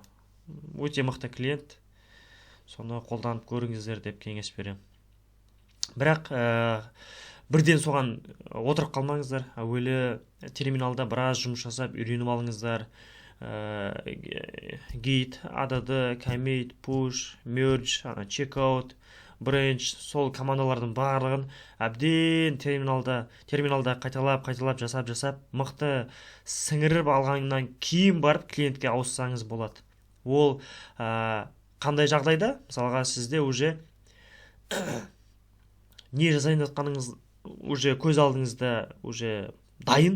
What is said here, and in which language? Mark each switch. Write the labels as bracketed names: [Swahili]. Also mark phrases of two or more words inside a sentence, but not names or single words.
[Kazakh] Өте мықты клиент. Соны қолданып көріңіздер деп кеңес беремін. Бірақ бірден соған отырып қалмаңыздар. Әуелі терминалда біраз жұмыс жасап үйреніп алыңыздар. Git, [English] add, commit, push, merge, checkout, branch, [Kazakh] сол командалардың барлығын әбден терминалда қайталап жасап мықты сіңіріп алғаннан кейін барып клиентке ауыссаңыз болады. Ол қандай жағдайда? Мысалға сізде уже не жасайын жатқаныңыз уже көз алдыңызда уже дайын.